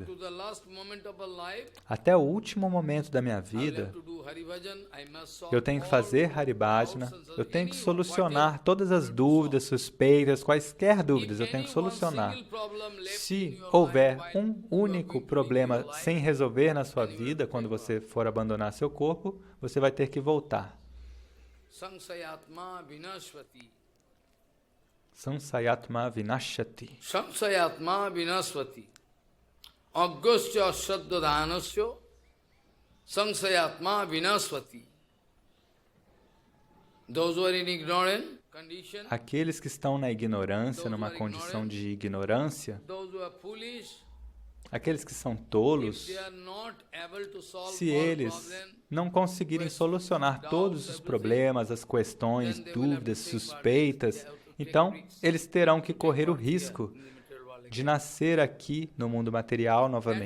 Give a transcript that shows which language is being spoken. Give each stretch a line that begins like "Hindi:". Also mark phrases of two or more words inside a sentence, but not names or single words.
Portuguese: Até o último momento da minha vida, eu tenho que fazer Haribhajana, eu tenho que solucionar todas as dúvidas, suspeitas, quaisquer dúvidas, eu tenho que solucionar. Se houver um único problema sem resolver na sua vida, quando você for abandonar seu corpo, você vai ter que voltar.
Sanskrit: Sansayatma vinashati. Sansayatma vinashati. Agyasya saddhadanasya. Sansayatma vinashati.
English: Those who are in ignorant condition.
Portuguese: Aqueles que estão na ignorância, numa condição de ignorância, aqueles que são tolos, se eles não conseguirem solucionar todos os problemas, as questões, dúvidas, suspeitas, então, eles terão que correr o risco de nascer aqui no mundo material novamente.